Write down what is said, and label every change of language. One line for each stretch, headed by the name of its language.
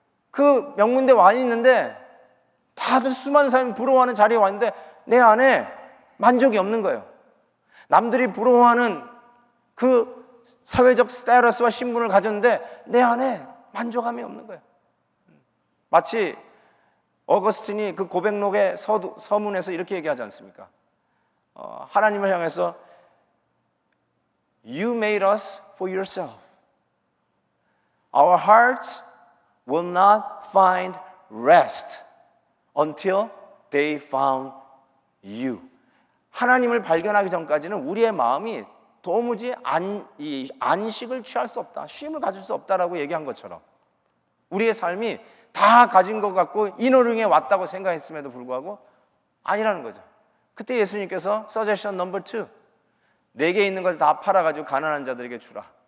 Korean: 그 명문대 와 있는데 다들 수많은 사람이 부러워하는 자리에 왔는데 내 안에 만족이 없는 거예요. 남들이 부러워하는 그 사회적 스테이터스와 신분을 가졌는데 내 안에 만족함이 없는 거예요. 마치 어거스틴이 그 고백록의 서문에서 이렇게 얘기하지 않습니까? 하나님을 향해서
English: You made us for yourself. Our hearts will not find rest until they found you.
Korean: 하나님을 발견하기 전까지는 우리의 마음이 도무지 안식을 취할 수 없다, 쉼을 가질 수 없다라고 얘기한 것처럼 우리의 삶이 다 가진 것 같고 이너링에 왔다고 생각했음에도 불구하고 아니라는 거죠. 그때 예수님께서 서제션 넘버 2, 내게 있는 것을 다 팔아가지고 가난한 자들에게 주라.